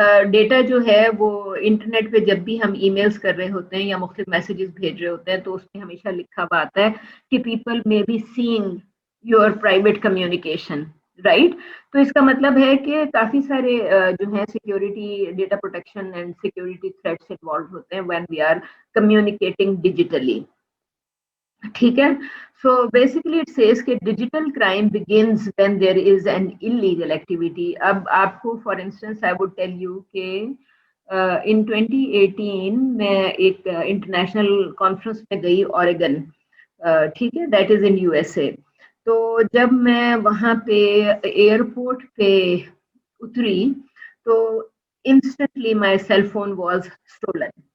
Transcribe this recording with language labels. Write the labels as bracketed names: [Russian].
[Urdu] Data جو ہے وہ انٹرنیٹ پہ جب بھی ہم ای میلز کر رہے ہوتے ہیں یا مختلف میسیجز بھیج رہے ہوتے ہیں تو اس میں ہمیشہ لکھا ہوا آتا ہے کہ [English] people may be seeing your private communication, [Urdu] right. تو اس کا مطلب ہے کہ کافی سارے جو ہیں security, data protection and security threats involve ہوتے ہیں [English] when we are communicating digitally, [Urdu] ٹھیک ہے. [English] So basically it says کہ digital crime begins when there is an illegal activity. [Urdu] اب آپ کو [English] for instance I would tell you [Urdu] کہ in 2018 میں ایک انٹرنیشنل کانفرنس میں گئی اوریگن, ٹھیک ہے, [English] That is in USA. [Urdu] تو جب میں وہاں پہ ایئرپورٹ پہ اتری تو [English] instantly my cell phone was stolen.